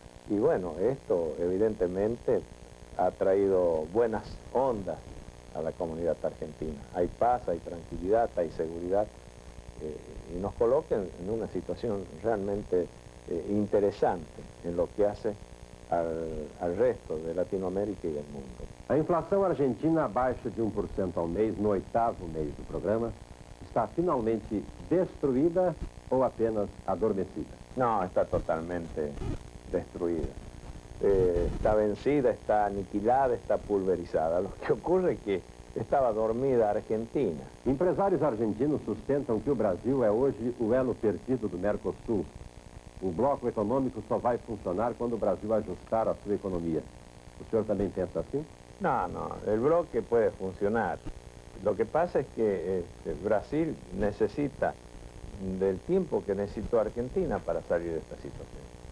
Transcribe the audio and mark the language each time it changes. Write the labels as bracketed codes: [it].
[es] Y bueno, esto evidentemente ha traído buenas ondas a la comunidad argentina. Hay paz, hay tranquilidad, hay seguridad y nos coloca en una situación realmente interesante en lo que hace al resto de Latinoamérica y del mundo. [pt] A inflação argentina abaixo de 1% ao mês, no 8º mês do programa, está finalmente destruída ou apenas adormecida? [es] No, está totalmente destruida. Está vencida, está aniquilada, está pulverizada. Lo que ocurre es que [pt] estava dormida a Argentina. Empresários argentinos sustentam que o Brasil é hoje o elo perdido do Mercosul. O bloco econômico só vai funcionar quando o Brasil ajustar a sua economia. O senhor também pensa assim? [es] No, no, el bloque puede funcionar. Lo que pasa es que Brasil necesita del tiempo que necesitó Argentina para salir de esta situación.